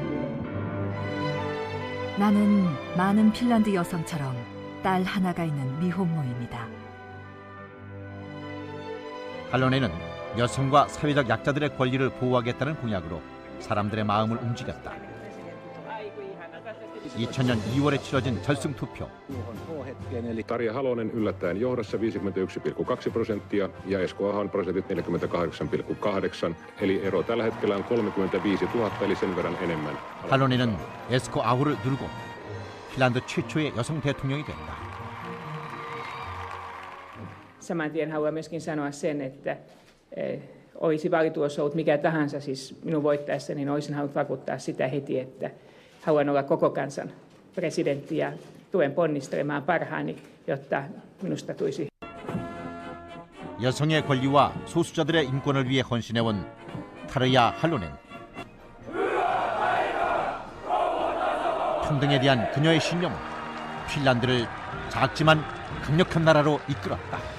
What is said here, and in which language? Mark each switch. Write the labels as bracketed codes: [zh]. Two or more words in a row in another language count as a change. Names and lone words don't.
[ko] 나는 많은 핀란드 여성처럼 딸 하나가 있는 미혼모입니다. 할로넨은 여성과 사회적 약자들의 권리를 보호하겠다는 공약으로 사람들의 마음을 움직였다. 2000년 2월에 치러진 결승 투표. [fi] Tarja Halonen yllättäen johdossa 51,2% ja Esko Ahon prosentit 48,8%. Eli ero tällä hetkellä on 35 000, eli sen verran enemmän. [ko] 할로넨은 에스코 아호를 누르고 핀란드 최초의 여성 대통령이 됐다. [fi] Saman tien haluan myöskin sanoa sen, että olisi valituossa ollut mikä tahansa, siis minun voittaessa, niin olisin halunnut vakuuttaa sitä heti, että haluan olla koko kansan presidentti ja tuen ponnistelemaan parhaani, jotta minusta tulisi. [ko] 여성의 권리와 소수자들의 인권을 위해 헌신해온 타르야 할로넨. 평등에 대한 그녀의 신념은 핀란드를 작지만 강력한 나라로 이끌었다.